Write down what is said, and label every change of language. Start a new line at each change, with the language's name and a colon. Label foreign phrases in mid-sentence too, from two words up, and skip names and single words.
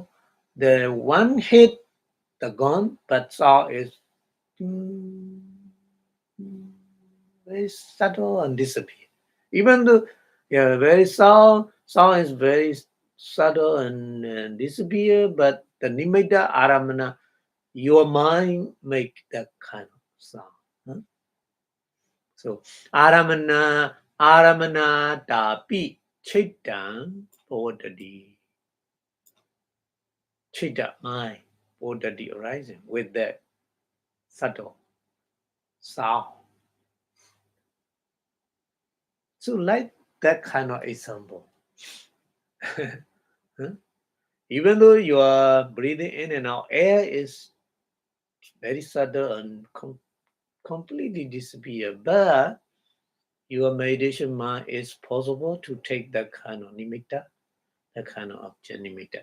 English: The one hit the gun, but sound is very subtle and disappear. Even though, yeah, very sound is very subtle and disappear, but the
Pali: nimitta aramana,
English: your mind make that kind of sound. Huh?
Pali: So aramana tapi chittang bodhadi.
English: Chitta mind bodhadi arising with that subtle sound. So like that kind of example. Huh? Even though you are breathing in and out, air is very subtle and completely disappear, but your meditation mind is possible to take that kind of nimitta, that kind of object nimitta.